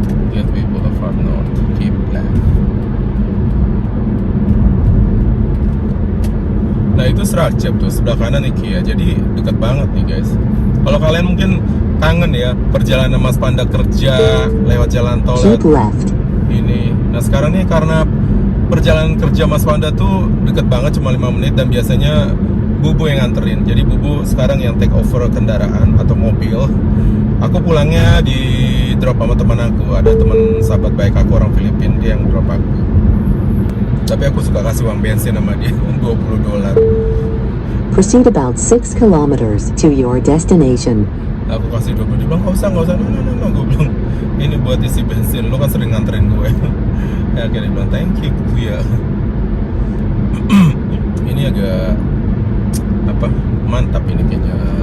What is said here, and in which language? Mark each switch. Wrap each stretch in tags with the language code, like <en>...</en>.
<en>Gateway Boulevard North, keep left.</en> <id>Nah itu Serajab tuh, sebelah kanan IKEA. Jadi dekat banget nih guys. Kalau kalian mungkin kangen ya perjalanan Mas Panda kerja lewat jalan tol</id> <en>Keep left.</en> <id>ini. Nah sekarang nih karena perjalanan kerja Mas Panda tuh deket banget, cuma 5 menit, dan biasanya Bubu yang nganterin. Jadi Bubu sekarang yang take over kendaraan atau mobil. Aku pulangnya di drop sama teman aku. Ada teman sahabat baik aku orang Filipina, dia yang drop aku. Tapi aku suka kasih uang bensin sama dia $20.</id> <en>Proceed about 6 kilometers to your destination.</en> <id>Aku kasih 20, dia bilang nggak usah. No. Gue bilang ini buat isi bensin, lo kan sering nganterin gue. Ya akhirnya dia bilang thank you ya. Ini agak mantap ini kayaknya.</id>